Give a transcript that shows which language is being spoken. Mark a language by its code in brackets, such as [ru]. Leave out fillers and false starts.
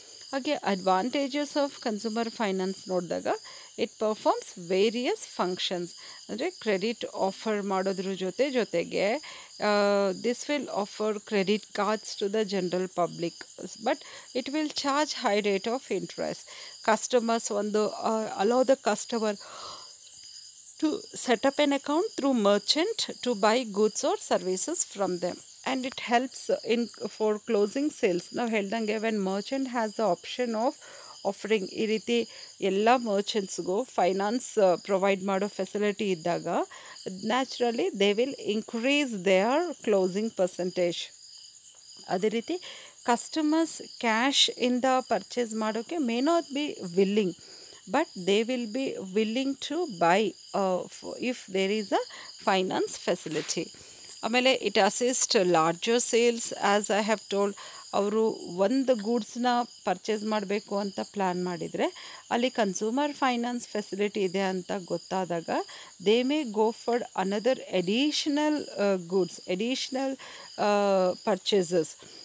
[en] ಹಾಗೆ advantages of consumer finance [kn] ನೋಡಿದಾಗ, [en] It performs various functions. [kn] ಅಂದರೆ ಕ್ರೆಡಿಟ್ ಆಫರ್ ಮಾಡೋದ್ರ ಜೊತೆಗೆ [en] This will offer credit cards to the general public, but it will charge high rate of interest. Customers allow the customer to set up an account through merchant to buy goods or services from them, and it helps for closing sales. Now [kn] ಹೇಳ್ದಂಗೆ [en] when merchant has the option of offering [kn] ಈ ರೀತಿ ಎಲ್ಲ ಮರ್ಚೆಂಟ್ಸ್ಗೂ finance provide ಮಾಡೋ facility ಇದ್ದಾಗ, [en] Naturally they will increase their closing percentage. [kn] ಅದೇ ರೀತಿ customers cash ಇಂದ purchase ಮಾಡೋಕ್ಕೆ [en] May not be willing, but they will be willing to buy if there is a finance facility. [kn] ಆಮೇಲೆ [en] It assist larger sales. As I have told, [kn] ಅವರು ಒಂದು ಗೂಡ್ಸ್ನ purchase ಮಾಡಬೇಕು ಅಂತ plan ಮಾಡಿದರೆ ಅಲ್ಲಿ ಕನ್ಸ್ಯೂಮರ್ ಫೈನಾನ್ಸ್ ಫೆಸಿಲಿಟಿ ಇದೆ ಅಂತ ಗೊತ್ತಾದಾಗ [en] they may go for another additional goods, [kn] additional purchases.